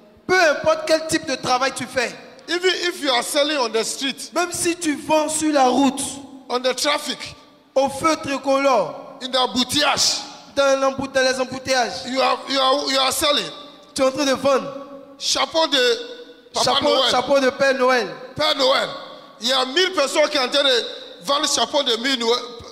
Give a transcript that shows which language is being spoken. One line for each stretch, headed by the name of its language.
French: Peu importe quel type de travail tu fais,
English: Even if you are selling on the street,
French: même si tu vends sur la route,
English: on the traffic,
French: au feu tricolore,
English: in the embouteillage,
French: dans les embouteillages,
English: you are selling
French: tu es en train de vendre chapeau de Papa Noël, chapeau de Père Noël. Père Noël. Il y a 1000 personnes qui sont en train de vendre chapeau de 1000 Noël.